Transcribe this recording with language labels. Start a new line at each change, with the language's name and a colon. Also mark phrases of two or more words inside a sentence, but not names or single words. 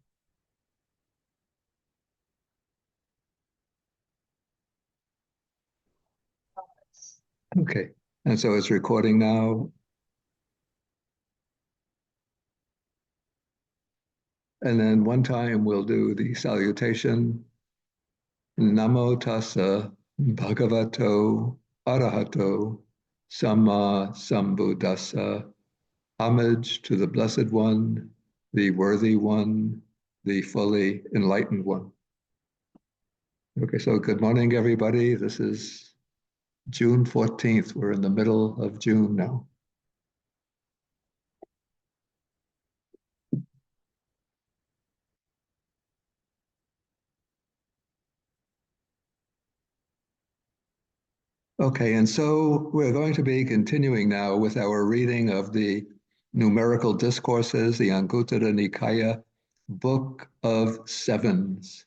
English: Okay. And so it's recording now. And then one time we'll do the salutation.
Pali: Namo tassa bhagavato arahato samma sambuddhassa.
English: Homage to the Blessed One, the Worthy One, the fully enlightened one. Okay, so good morning, everybody. This is June 14th. We're in the middle of June now. Okay, and so we're going to be continuing now with our reading of the numerical discourses, the Anguttara Nikaya, Book of Sevens.